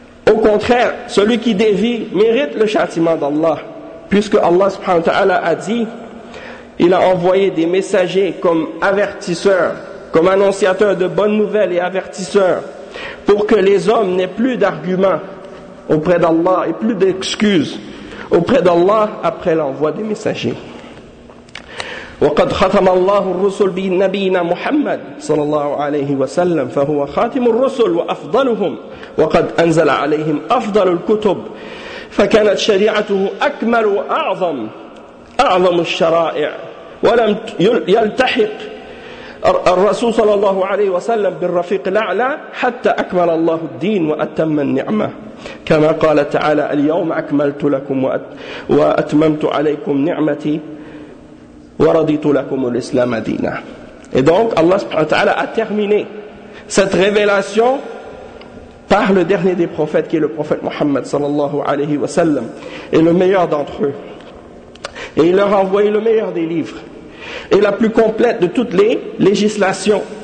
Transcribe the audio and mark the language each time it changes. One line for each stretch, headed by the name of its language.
French: Au contraire, celui qui dévie mérite le châtiment d'Allah, puisque Allah subhanahu wa ta'ala a dit: il a envoyé des messagers comme avertisseurs, comme annonciateurs de bonnes nouvelles et avertisseurs, pour que les hommes n'aient plus d'arguments auprès d'Allah et plus d'excuses auprès d'Allah après l'envoi des messagers.
Arabic: وَقَدْ خَتَمَ اللَّهُ الرُّسُلَ بِنَبِيِّنَا مُحَمَّدٍ صَلَّى اللَّهُ عَلَيْهِ وَسَلَّمَ فَهُوَ خَاتِمُ الرُّسُلِ وَأَفْضَلُهُمْ وَقَدْ أَنْزَلَ عَلَيْهِمْ أَفْضَلُ الْكُتُبِ فَكَانَتْ شَرِيعَتُهُ أَكْمَلُ وَأَعْظَمُ أعظم الشرائع ولم يلتحق الرسول صلى الله عليه وسلم بالرفيق الأعلى حتى أكمل الله الدين وأتم النعمة كما قال تعالى اليوم أكملت لكم وأتممت عليكم نعمتي ورضيت لكم الإسلام دينا.
French: Et donc Allah subhanahu wa ta'ala a terminé cette révélation par le dernier des prophètes, qui est le prophète Muhammad
Arabic: صلى الله عليه وسلم,
French: et le meilleur d'entre eux. Et il leur a envoyé le meilleur des livres et la plus complète de toutes les législations.